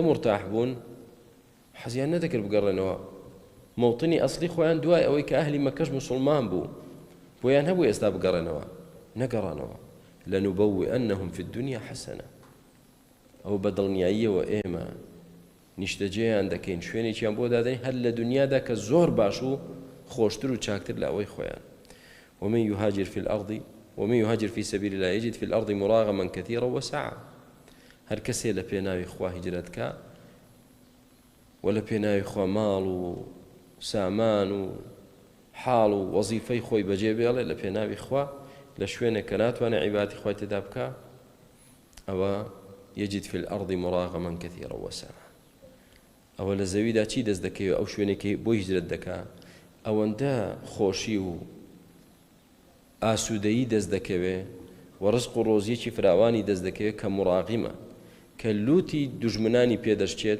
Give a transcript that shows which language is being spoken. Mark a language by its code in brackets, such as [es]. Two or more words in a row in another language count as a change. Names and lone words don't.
[ckb] مرتاح بوون حەزیان نەدەکرد بگەڕێنەوە مەوتنی ئەسڵی خۆیان دوای ئەوەی کە ئەهلی مەکەش موسڵمان بوو بۆیان هەبوو ئێستا بگەڕێنەوە نەگەڕانەوە [ar] لەنوبەوئەنەهم فی الدنیا حەسەنە [ckb] ئەو بەدڵنیاییەوە ئێمە نیشتەجێیان دەکەین شوێنێکیان بۆ دادەین هەر لە دنیادا کە زۆر باش و خۆشتر و چاکتر لە ئەوەی خۆیان [ar] ومن يهاجر في الأرض ومن يهاجر في سبيل الله يجد في الأرض مراغما كثيرا وسعة [ckb] هەر کەسێ لە پێناوی خوا هیجرەت کە و لە پێناوی خوا ماڵ و سامان و حاڵ و وەزیفەی خۆی بەجێ بێڵێ لە پێناوی خوا لە شوێنێک کە ناتوانێت عیبادەتی خوای تێدا بکە ئەوە [ar] يجد في الأرض مراغما كثيرا [ckb] وسعة ئەوە لە زەویدا چی دەست دەکەوێت ئەو شوێنێکی بۆ هیجرەت دەکا ئەوەندە خۆشی و ئاسوودەیی دەست دەکەوێت و ڕزق و ڕۆزیەکی فراوانی دەست دەکەوێت کە مراغیمە کە لوتی دوژمنانی پێدەشتێت